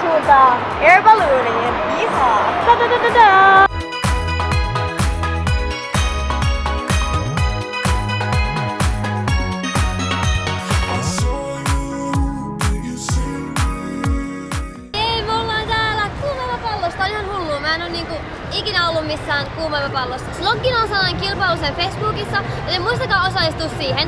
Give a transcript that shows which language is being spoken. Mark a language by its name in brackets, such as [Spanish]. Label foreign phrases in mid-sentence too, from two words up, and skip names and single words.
[Finnish] Air ballooniin. Jihaa! Ta-ta-ta-ta-ta! Ei, me ollaan täällä kuumailmapallossa. Tää on ihan hullua. Mä en oo niinku ikinä ollut missään kuumailmapallossa. Slogin on sellainen kilpailu sen Facebookissa, joten muistakaa osallistua siihen.